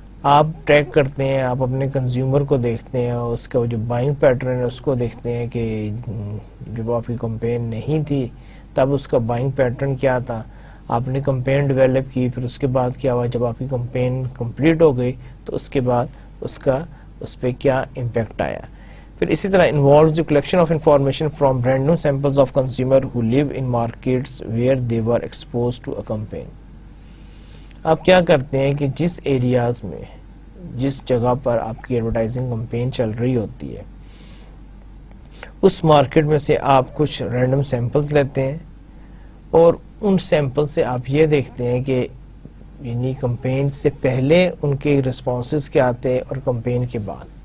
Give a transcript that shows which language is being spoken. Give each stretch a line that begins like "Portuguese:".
Urdu: آپ ٹریک کرتے ہیں، آپ اپنے کنزیومر کو دیکھتے ہیں، اس کا جو بائنگ پیٹرن ہے اس کو دیکھتے ہیں کہ جب آپ کی کمپین نہیں تھی تب اس کا بائنگ پیٹرن کیا تھا. آپ نے کمپین ڈیولپ کی، پھر اس کے بعد کیا ہوا، جب آپ کی کمپین کمپلیٹ ہو گئی تو اس کے بعد اس پہ کیا امپیکٹ آیا. پھر اسی طرح
English: involves the collection of information from random samples of consumer who live in markets where they were exposed to a campaign.
Urdu: آپ کیا کرتے ہیں کہ جس ایریاز میں، جس جگہ پر آپ کی ایڈورٹائزنگ کمپین چل رہی ہوتی ہے اس مارکیٹ میں سے آپ کچھ رینڈم سیمپلز لیتے ہیں اور ان سیمپل سے آپ یہ دیکھتے ہیں کہ یعنی کمپین سے پہلے ان کے رسپانسز کیا آتے ہیں اور کمپین کے بعد.